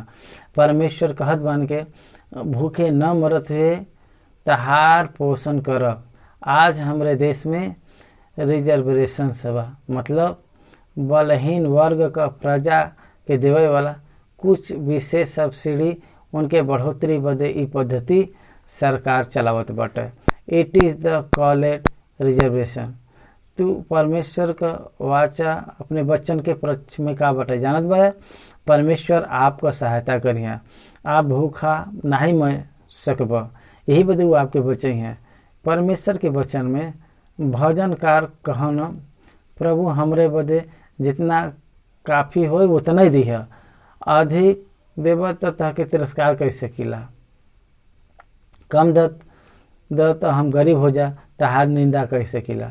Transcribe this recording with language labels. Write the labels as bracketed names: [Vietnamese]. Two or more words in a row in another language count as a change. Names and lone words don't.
[Bhojpuri] परमेश्वर कहत बान के भूखे न मरत हुए तहार पोषण करब। आज हमारे देश में रिजर्वेशन सभा मतलब बलहीन वर्ग का प्रजा के देवे वाला कुछ विशेष सब्सिडी उनके बढ़ोतरी बदे ई पद्धति सरकार चलावत बाटे। [English] it is the called reservation. [Bhojpuri] तू परमेश्वर का वाचा अपने बच्चन के पक्ष में का बाटे जानत बा, परमेश्वर आपका सहायता करिए, आप भूखा नहीं मर सकब, यही बदे वो आपके बच्चे हैं। परमेश्वर के वचन में भजनकार कहन, प्रभु हमरे बदे जितना काफ़ी हो उतना ही दिह, अधिक देव तो तहके तिरस्कार कर सकीला, कम द तो हम गरीब हो जा तहार निंदा कर सकीला।